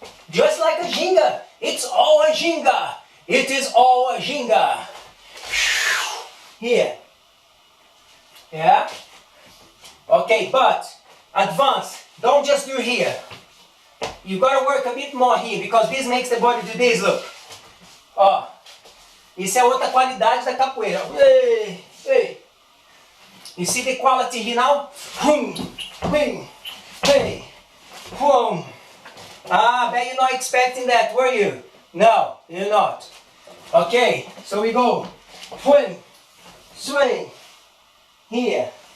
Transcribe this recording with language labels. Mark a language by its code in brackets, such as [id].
[en] Just like a Ginga. It's all a Ginga. It is all a Ginga. Here. Yeah? Okay, but advance. Don't just do here. You gotta work a bit more here because this makes the body do this, look. [pt] Ó. Isso é outra qualidade da capoeira. Ei, ei. [en] You see the quality here now? Hum, hum, hey, hum. Ah, bet you're not expecting that, were you? No, you're not. Okay, so we go. Swing, swing, here.